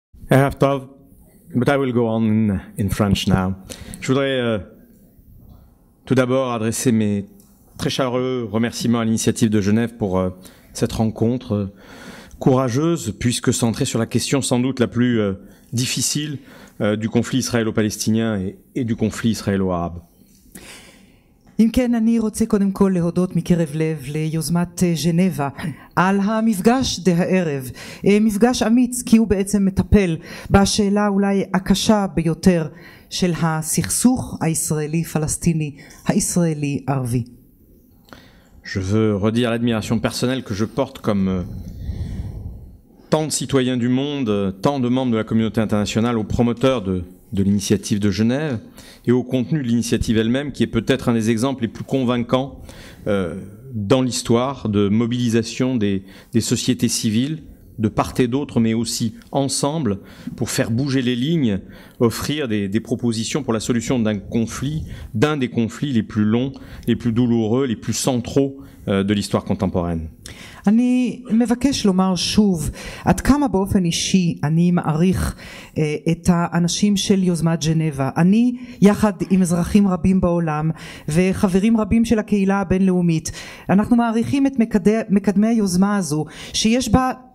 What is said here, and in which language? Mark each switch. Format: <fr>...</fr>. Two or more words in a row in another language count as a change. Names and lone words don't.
<he>ערב טוב,</he> <en>but I will go on in French now.</en> <fr>Je voudrais tout d'abord adresser mes très chaleureux remerciements à l'initiative de Genève pour cette rencontre courageuse, puisque centrée sur la question sans doute la plus difficile du conflit israélo-palestinien et du conflit israélo-arabe.</fr> <he>אם כן, אני רוצה קודם כל להודות מקרב לב ליוזמת ז'נבה על המפגש הערב, מפגש אמיץ, כי הוא בעצם מטפל בשאלה אולי הקשה ביותר של הסכסוך הישראלי-פלסטיני, הישראלי-ערבי.</he> <fr>Je veux redire l'admiration personnelle que je porte comme tant de citoyens du monde, tant de membres de la communauté internationale aux promoteurs de l'initiative de Genève et au contenu de l'initiative elle-même, qui est peut-être un des exemples les plus convaincants dans l'histoire de mobilisation des sociétés civiles, de part et d'autre, mais aussi ensemble, pour faire bouger les lignes, offrir des propositions pour la solution d'un des conflits les plus longs, les plus douloureux, les plus centraux de l'histoire contemporaine.</fr> <he>אני מבקש לומר שוב עד כמה באופן אישי אני מעריך את האנשים של יוזמת ז'נבה. אני יחד עם אזרחים רבים בעולם וחברים רבים של הקהילה הבינלאומית, אנחנו מעריכים את מקדמי היוזמה הזו, שיש בה</he>